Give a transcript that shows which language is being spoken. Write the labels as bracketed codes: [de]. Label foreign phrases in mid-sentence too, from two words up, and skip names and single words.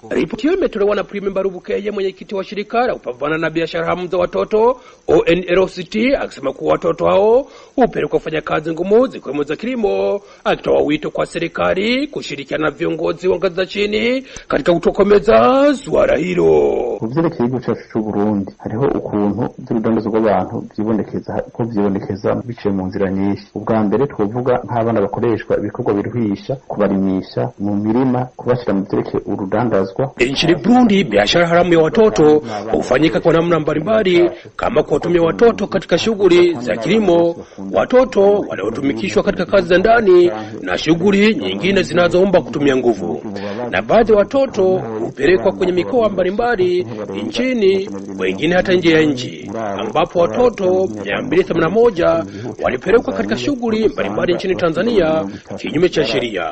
[sw] Ripoti hiyo imetolewa na Prime Mbarubukeye, mwenyekiti wa shirika la kupambana na biashara haramu za watoto ONLCT, akisema kuwa watoto hao hupelekwa kufanya kazi ngumu zikiwemo za kilimo, akitoa wito kwa serikali kushirikiana na viongozi wa ngazi za chini katika kutokomeza swala hilo. [rn] Uvyerekeye igihugu cyacu cy'u Burundi hariho ukuntu by'urudandazo rw'abantu byibonekeza biciye mu nzira nyinshi. Ubwa mbere twovuga nk'abana bakoreshwa ibikorwa biruhisha, kubarimisha mu mirima, kubashira mu vyerekeye urudandazwa. [sw] Nchini Burundi, biashara haramu ya watoto hufanyika kwa namna mbalimbali, kama kuwatumia watoto katika shughuli za kilimo, watoto wanaotumikishwa katika kazi za ndani na shughuli nyingine zinazoomba kutumia nguvu. Na baadhi ya watoto hupelekwa kwenye mikoa mbalimbali nchini, wengine hata nje ya nchi, ambapo watoto 281 walipelekwa katika shughuli mbalimbali nchini Tanzania kinyume cha sheria.